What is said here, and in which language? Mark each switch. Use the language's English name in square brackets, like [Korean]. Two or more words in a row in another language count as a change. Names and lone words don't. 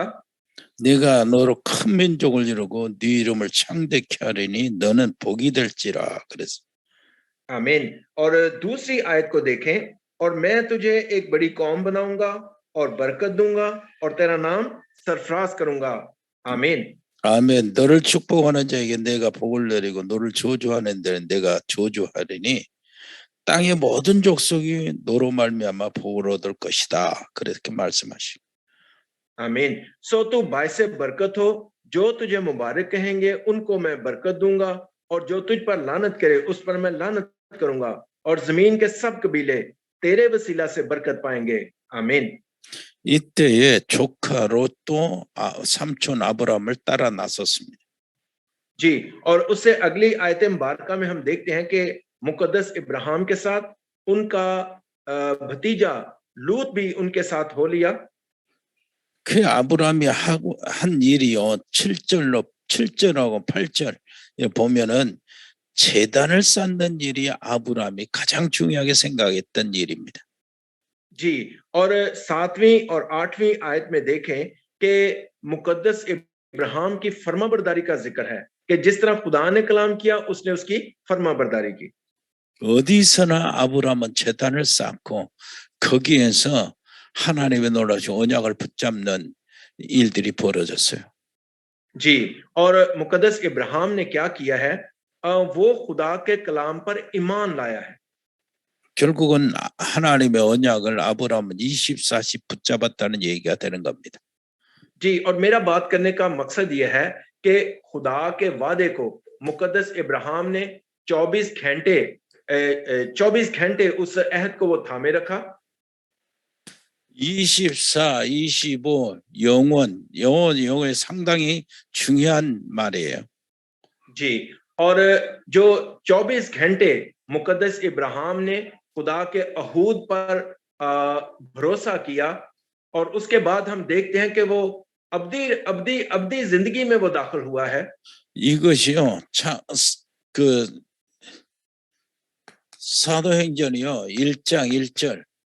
[Korean] 내가 너로 큰 민족을 이루고 네 이름을 창대케 하리니 너는 복이 될지라 그랬어. [Urdu] आमीन। اور دوسری آیت کو دیکھیں، اور میں تجھے ایک بڑی قوم بناؤں گا اور برکت دوں گا اور تیرا نام سرفراز کروں گا. आमीन। [Korean] 아멘. 너를 축복하는 자에게 내가 복을 내리고 너를 저주하는 데는 내가 저주하리니 땅의 모든 족속이 너로 말미암아 복을 얻을 것이다. 그렇게 말씀하시고. [Urdu] आमीन। سو تو باعث برکت ہو، جو تجھے مبارک کہیں گے ان کو میں برکت دوں گا اور جو تجھ پر لعنت کرے اس پر میں لعنت کروں گا اور زمین کے سب قبیلے تیرے وسیلہ سے برکت پائیں گے. आमीन। [Korean] 이때에 조카 롯도 삼촌 아브라함을 따라 나섰습니다. [Urdu] جی، اور اس سے اگلی آیت مبارکہ میں ہم دیکھتے ہیں کہ مقدس ابراہیم کے ساتھ ان کا بھتیجا لوط بھی ان کے ساتھ ہو لیا. [Korean] 그 아브라함이 한 일이요. 7절하고 8절에 보면은 제단을 쌓는 일이 아브라함이 가장 중요하게 생각했던 일입니다. [Urdu] جی، اور 7ویں اور 8ویں آیت میں دیکھیں کہ مقدس ابراہیم کی فرمانبرداری کا ذکر ہے کہ جس طرح خدا نے کلام کیا اس نے اس کی فرمانبرداری کی. [Korean] 어디서나 아브라함은 제단을 쌓고 거기에서 하나님의 놀라신 언약을 붙잡는 일들이 벌어졌어요. [Urdu] جی، اور مقدس ابراہیم نے کیا کیا ہے? وہ خدا کے کلام پر ایمان لایا ہے. [Korean] 결국은 하나님의 언약을 아브라함은 24시 붙잡았다는 얘기가 되는 겁니다. [Urdu] جی، اور میرا بات کرنے کا مقصد یہ ہے کہ خدا کے وعدے کو مقدس ابراہیم نے 24 گھنٹے اس عہد کو وہ تھامے رکھا. 24, 25, [Korean] 영어에 상당히 중요한 말이에요. [Urdu] جی، اور جو 24 گھنٹے مقدس ابراہیم نے خدا کے عہود پر بھروسہ کیا اور اس کے بعد ہم دیکھتے ہیں کہ وہ ابدی زندگی میں وہ داخل ہوا ہے. [Korean] 이것이요, 사도행전이요, 1장 1절.